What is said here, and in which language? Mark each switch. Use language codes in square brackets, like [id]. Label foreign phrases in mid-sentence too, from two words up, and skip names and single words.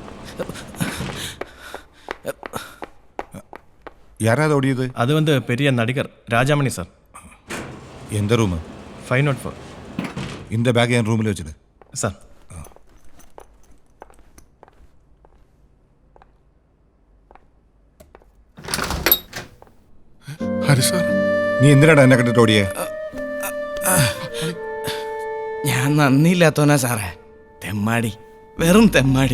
[ta] யாராவது ஓடியது? அது வந்து பெரிய நடிகர் ராஜாமணி சார். எந்த ரூமு? 504. இந்த பேக் என் ரூமில் வச்சுடு சார். [ml] ഹരി സാർ, നീ എന്തിനാടാ എന്നെ കണ്ടിട്ട് ഓടിയേ? ഞാൻ നന്ദിയില്ലാത്തോനാ സാറേ. തെമ്മാടി, വെറും തെമ്മാടി.